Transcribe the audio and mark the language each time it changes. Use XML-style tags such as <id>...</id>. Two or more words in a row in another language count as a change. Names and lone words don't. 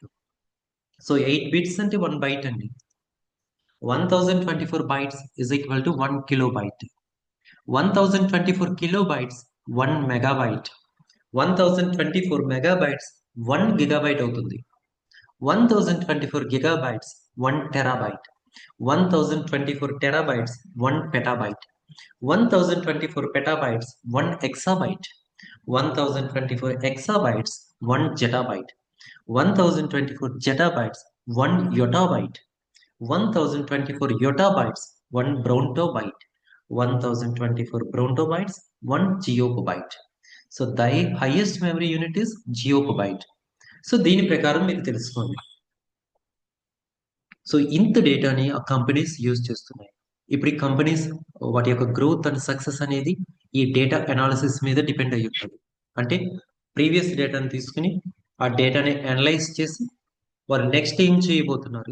<te>సో, 8 బిట్స్ అంటే 1 బైట్ అండి. 1024</te> <en>bytes is equal to 1 kilobyte. 1024 kilobytes 1 megabyte. 1024 megabytes 1 gigabyte అవుతుంది. 1024 gigabytes 1 terabyte. 1024 terabytes 1 petabyte. 1024 petabytes 1 exabyte. 1024 exabytes 1 zettabyte. 1024 zettabytes 1 yottabyte. 1024 yottabytes 1 brontobyte. 1024 brontobytes 1 geobyte. So the highest memory unit is geobyte.</en> <te>సో, దీని ప్రకారం మీరు తెలుసుకోండి. సో, ఇంత డేటాని ఆ కంపెనీస్ యూజ్ చేస్తున్నాయి. ఇప్పుడు ఈ కంపెనీస్ వాటి యొక్క</te> <en>growth and success</en> <te>అనేది ఈ</te> <en>data analysis</en> <te>మీద డిపెండ్ అయ్యి ఉంటది. అంటే</te> <en>previous data</en> <te>తీసుకొని, ఆ డేటాని అనలైజ్ చేసి, వారు నెక్స్ట్ ఏం చేయబోతున్నారు?</te>